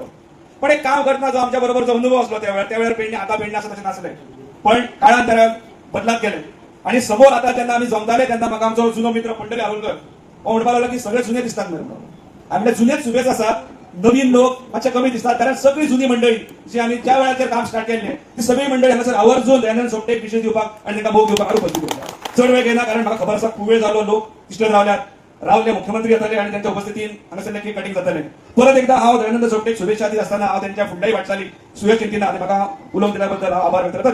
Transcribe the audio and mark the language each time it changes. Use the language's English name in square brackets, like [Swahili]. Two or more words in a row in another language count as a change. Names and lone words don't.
[Marathi] पण एक काम करताना जो आमच्या बरोबर जो अनुभव असलो त्यावेळेला पेडणे आता पेडणे असं तसे नसले, पण काळांतरात बदलात गेले. [Konkani] आणि समोर आता त्यांना आम्ही जमताले त्यांना मग आमचा जुनो मित्र पंढरी आरुलकर म्हणपाक लागला की सगळे जुने दिसतात म्हणून. [Marathi] आपल्या जुनेच सुबेच असतात, नवीन लोक मातशे कमी दिसतात, कारण सगळी जुनी मंडळी जी आम्ही ज्या वेळाचेर काम स्टार्ट केले ती सगळी मंडळी हांगासर आवर्जून दयानंद सोपटे एक विशेष दिवपाक आणि त्यांना मोग दिवपाक उपस्थित होत्या. [Konkani] चढ वेळ घेना, कारण म्हाका खबर आसा खूप वेळ झालो लोक तिश्टर रावले मुख्यमंत्री येतले आणि त्यांच्या उपस्थितीत हांगासरले [English] cake cutting [Konkani] जातले. परत एकदा हांव दयानंद सोपटेक शुभेच्छा दित असताना हांव त्यांच्या फुडल्याही वाटचाली सुयश चिंतिना आणि म्हाका उलोवंक दिल्याबद्दल हांव आभार व्यक्त करता.